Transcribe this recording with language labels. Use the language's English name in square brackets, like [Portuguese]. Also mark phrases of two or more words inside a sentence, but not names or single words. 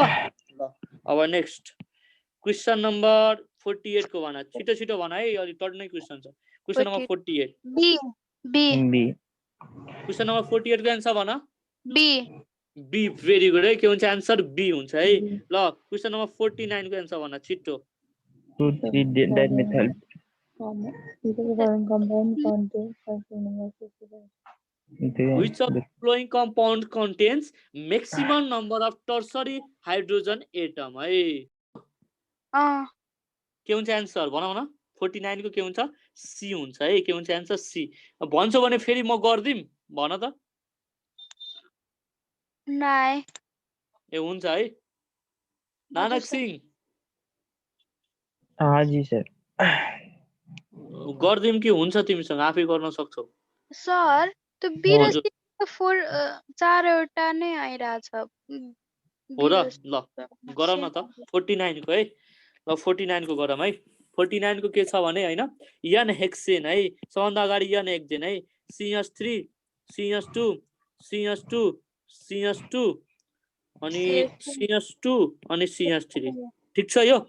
[Nepali] ल अब [English] next question number [Nepali] 48 को भन। छिटो छिटो भन है, अलि टर्नै क्वेशन छ। [English] question number 48 B B B question number [Nepali] 48 को एन्सर भन। [English] बी [Nepali] बी। [English] very good [Nepali] है। के हुन्छ आन्सर? बी हुन्छ है। ल [English] question number [Nepali] 49 को एन्सर भन छिटो। [English] 2 3 dimethyl Which of the following compound contains maximum number of tertiary hydrogen atom है? [Nepali] के हुन्छ आन्सर भन भन? 49 को के हुन्छ? सी हुन्छ है। के हुन्छ आन्सर? सी। भन्छौ भने फेरि म गर्दिम भन त। नाइ ए हुन्छ है। नानक सिंह [Hindi] हाँ जी सर। [Nepali] गर्दिम कि हुन्छ तिमीसँग आफै गर्न सक्छौ? सर त्यो बी र हजुर। [English] C four [Nepali] चारवटा नै आइरहेछ हो र ल गरौँ न त 49 को है। ल 49 को गरौँ है। 49 को के छ भने हैन [English] n hexane [Nepali] है सबभन्दा अगाडि [English] n hexane [Nepali] है CH3 CH2 CH2 CH2 अनि CH2 अनि CH3 ठीक छ यो?